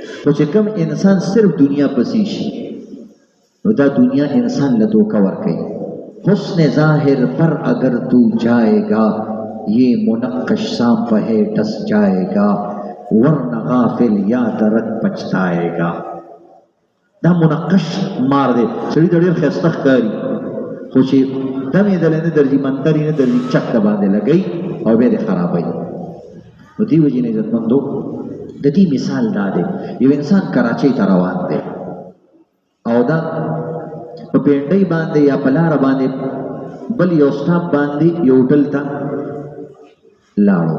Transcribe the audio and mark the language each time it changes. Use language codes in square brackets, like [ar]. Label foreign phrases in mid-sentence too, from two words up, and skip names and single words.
[ps] خو چې کوم انسان صرف دنیا پسې شي نو دا دنیا انسان له دھوکہ ورکوي. [ur] حسن ظاہر پر اگر تو جائے گا یہ منقش سانپ ہے ڈس جائے گا ورنہ غافل یاد رکھ پچھتائے گا. [ps] دا منقش مار دی سړي ته ډېر ښایسته ښکاري خو چې دم یې دلی نه درځي منتر یې نه درځي چک ته باندې لګوي او بیا دې خرابوي. نو دې وجې نه عزتمندو د دې مثال دا دی یو انسان کراچۍ ته روان دی او دا په پینډۍ باندې یا په لاره باندې بل یو سټاپ باندې یو هوټل ته لاړو.